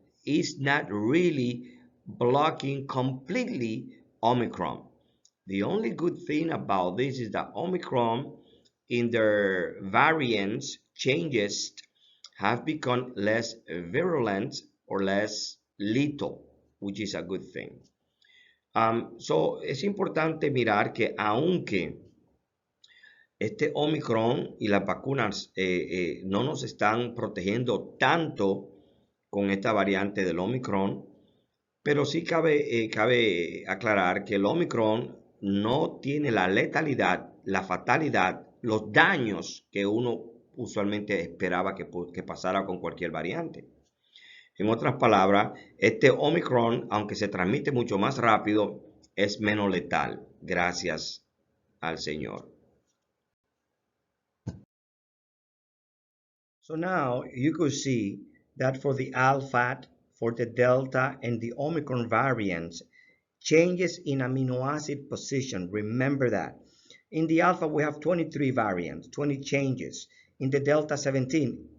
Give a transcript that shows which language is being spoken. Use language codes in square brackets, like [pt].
[en] is not really blocking completely Omicron. The only good thing about this is that Omicron in their variants changes have become less virulent or less lethal, which is a good thing. [es] So es importante mirar que aunque este Omicron y las vacunas no nos están protegiendo tanto con esta variante del Omicron, pero sí cabe aclarar que el Omicron no tiene la letalidad, la fatalidad, los daños que uno usualmente esperaba que pasara con cualquier variante. En otras palabras, este Omicron, aunque se transmite mucho más rápido, es menos letal, gracias al Señor. [en] So now you could see that for the Alpha, for the Delta, and the Omicron variants, changes in amino acid position, remember that. In the Alpha, we have 23 variants, 20 changes. In the Delta, 17.